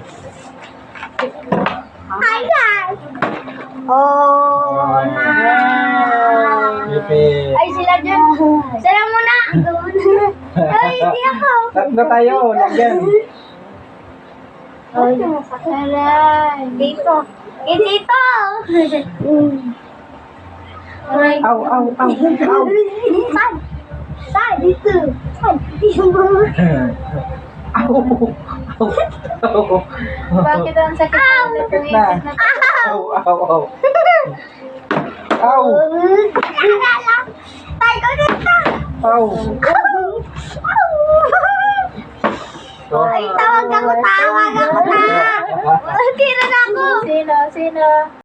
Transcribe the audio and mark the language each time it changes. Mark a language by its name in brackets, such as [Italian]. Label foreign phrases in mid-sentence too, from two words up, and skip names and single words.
[English] Hi, guys! Oh, na. [Filipino] Ipit. Ay, sila dyan. Sila muna. Ay, hindi ako. Tatlo tayo, lagyan. Ay, aray. Dito. Eh, dito. Aray. Aw, aw, aw, aw. Saan? Saan? Dito. Saan? Dito. Aw, aw, aw. Bakit ang sakit Ow! na Sakit na. Aw, aw, aw. Aw, Tay ko dito. aw. Ay, tawag ako na. Tira na ako. Sino?